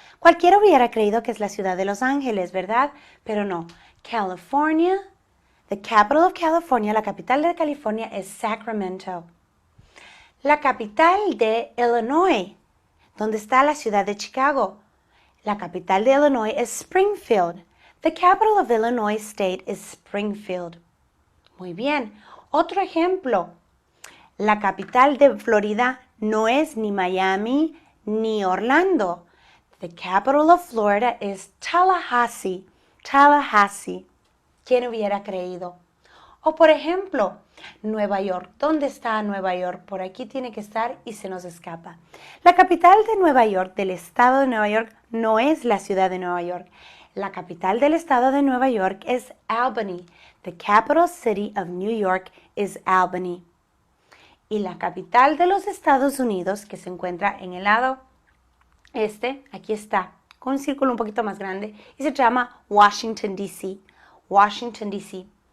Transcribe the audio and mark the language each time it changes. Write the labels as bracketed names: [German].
[Spanish] Cualquiera hubiera creído que es la ciudad de Los Ángeles, ¿verdad? Pero no. California, [English] The capital of California, [Spanish] la capital de California es Sacramento. La capital de Illinois, donde está la ciudad de Chicago. La capital de Illinois es Springfield. [English] The capital of Illinois State is Springfield. [Spanish] Muy bien. Otro ejemplo. La capital de Florida no es ni Miami ni Orlando. [English] The capital of Florida is Tallahassee. [Spanish] Tallahassee. ¿Quién hubiera creído? O por ejemplo, Nueva York. ¿Dónde está Nueva York? Por aquí tiene que estar y se nos escapa. La capital de Nueva York, del estado de Nueva York, no es la ciudad de Nueva York. La capital del estado de Nueva York es Albany. [English] The capital city of New York is Albany. [Spanish] Y la capital de los Estados Unidos, que se encuentra en el lado este, aquí está, con un círculo un poquito más grande, y se llama Washington, D.C. Washington, D.C.